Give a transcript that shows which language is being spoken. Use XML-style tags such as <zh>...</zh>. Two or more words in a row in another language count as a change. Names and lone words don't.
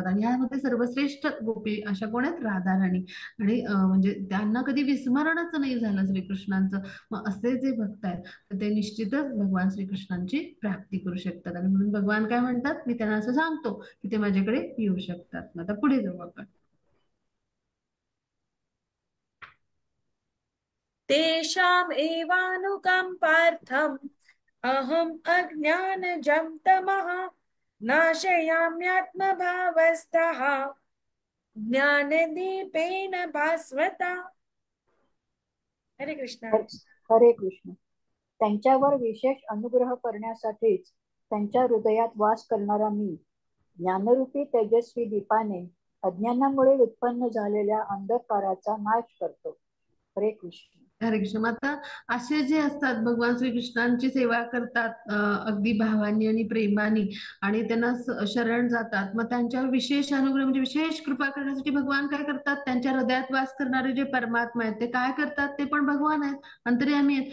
<mr>आणि यामध्ये सर्वश्रेष्ठ गोपी अशा कोण आहेत, राधाराणी. आणि म्हणजे त्यांना कधी विस्मरणच नाही झालं श्रीकृष्णांचं. मग असे जे भक्त आहेत तर ते निश्चितच भगवान श्रीकृष्णांची प्राप्ती करू शकतात. आणि म्हणून भगवान काय म्हणतात, मी त्यांना असं सांगतो की ते माझ्याकडे येऊ शकतात. मग आता पुढे जाऊ आपण.</mr> <sa>तेषाम् एवानुकम्पार्थम् अहम् अज्ञानजं तमः नाशयाम्यात्मभावस्थः ज्ञानदीपेन भास्वता.</sa> <mr>हरे कृष्ण. हरे कृष्ण. त्यांच्यावर विशेष अनुग्रह करण्यासाठीच त्यांच्या हृदयात वास करणारा मी ज्ञानरूपी तेजस्वी दीपाने अज्ञानामुळे उत्पन्न झालेल्या अंधकाराचा नाश करतो. हरे कृष्ण. हरे कृष्ण. आता असे जे असतात भगवान श्रीकृष्णांची सेवा करतात अगदी भावानी आणि प्रेमाने आणि त्यांना शरण जातात, मग त्यांच्यावर विशेष अनुग्रह म्हणजे विशेष कृपा करण्यासाठी भगवान काय करतात, त्यांच्या हृदयात वास करणारे जे परमात्मा आहेत ते काय करतात, ते पण भगवान आहेत, अंतर्यामी आहेत.</mr>